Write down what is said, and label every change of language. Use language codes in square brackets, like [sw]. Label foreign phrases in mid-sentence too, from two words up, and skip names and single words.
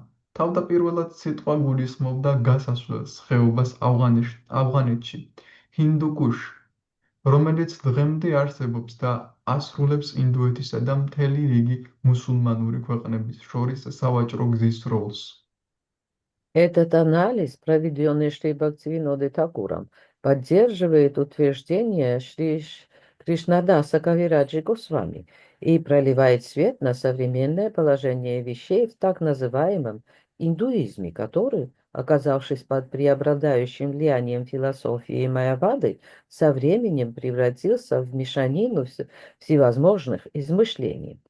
[ka] თავდაპირველად სიტყვა გულისხმობდა გასასვლელს ხეობას ავღანეთში, ჰინდუქუშში, რომელიც დღემდე არსებობს და ასრულებს ინდუეთისა და მთელი რიგი მუსულმანური ქვეყნების შორის სავაჭრო гзის როლს. [ru] Этот анализ, проведенный Шри Бхактивинодой Такуром, поддерживает утверждение Шри Кришнадаса Кавираджи Госвами и проливает свет на современное положение вещей в так называемом индуизме, который, оказавшись под преобладающим влиянием философии Майявады, со временем превратился в мешанину всевозможных измышлений.